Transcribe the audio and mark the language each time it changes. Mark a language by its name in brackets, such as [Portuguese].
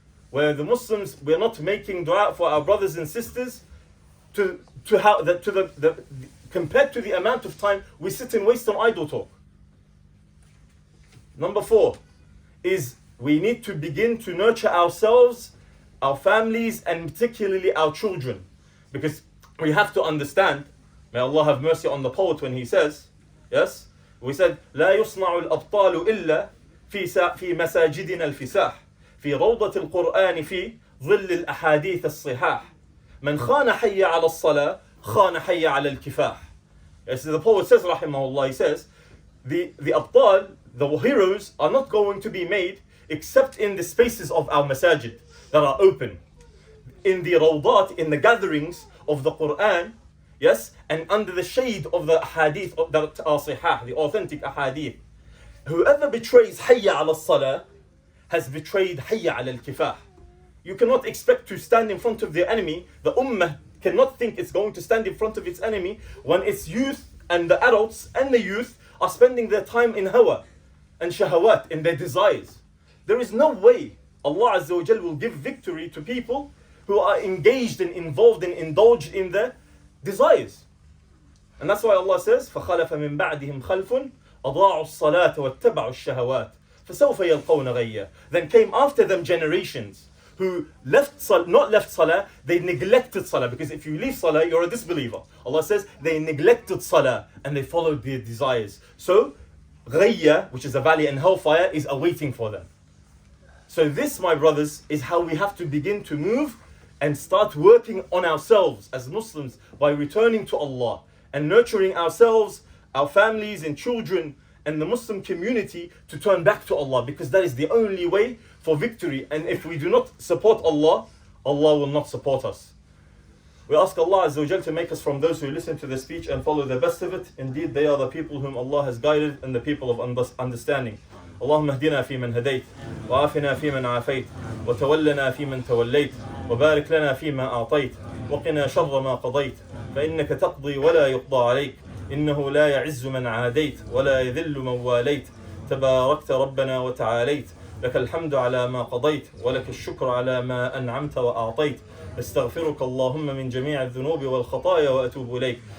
[English] Where the Muslims, we are not making dua for our brothers and sisters compared to the amount of time we sit and waste on idle talk. Number 4 is we need to begin to nurture ourselves, our families, and particularly our children. Because we have to understand, may Allah have mercy on the poet when he says, yes, we said, [Arabic] لا يصنع الأبطال إلا في مساجدنا الفساح في روضة القرآن في ظل الأحاديث الصحاح من خان حي على الصلاة خان حي على الكفاح. [English] Yes, the poet says, rahimahullah, he says, the abtal, the heroes, are not going to be made except in the spaces of our masajid that are open, in the rawdat, in the gatherings of the Quran, yes, and under the shade of the hadith that are sihah, the authentic ahadith. Whoever betrays hayya ala salah has betrayed hayya ala al-kifah. You cannot expect to stand in front of the enemy. The ummah cannot think it's going to stand in front of its enemy when its youth and the adults and the youth are spending their time in hawa and shahawat, in their desires. There is no way Allah Azza wa Jal will give victory to people who are engaged and involved and indulged in their desires. And that's why Allah says, [Arabic] فَخَلَفَ مِن بَعْدِهِمْ خَلْفٌ أَضَاعُوا الصَّلَاةَ وَاتَّبَعُوا الشَّهَوَاتِ فَسَوْفَ يَلْقَوْنَ غَيًّا. [English] Then came after them generations who not left salah, they neglected salah. Because if you leave salah, you're a disbeliever. Allah says they neglected salah and they followed their desires. So, ghayya, which is a valley in hellfire, is awaiting for them. So this, my brothers, is how we have to begin to move and start working on ourselves as Muslims by returning to Allah and nurturing ourselves, our families and children and the Muslim community to turn back to Allah, because that is the only way for victory. And if we do not support Allah, Allah will not support us. We ask Allah Azza wa Jal to make us from those who listen to the speech and follow the best of it. Indeed, they are the people whom Allah has guided and the people of understanding. [Arabic] اللهم اهدنا فيمن هديت وعافنا فيمن عافيت وتولنا فيمن توليت وبارك لنا فيما أعطيت وقنا شر ما قضيت فإنك تقضي ولا يقضى عليك إنه لا يعز من عاديت ولا يذل من واليت تباركت ربنا وتعاليت لك الحمد على ما قضيت ولك الشكر على ما أنعمت وأعطيت استغفرك اللهم من جميع الذنوب والخطايا وأتوب إليك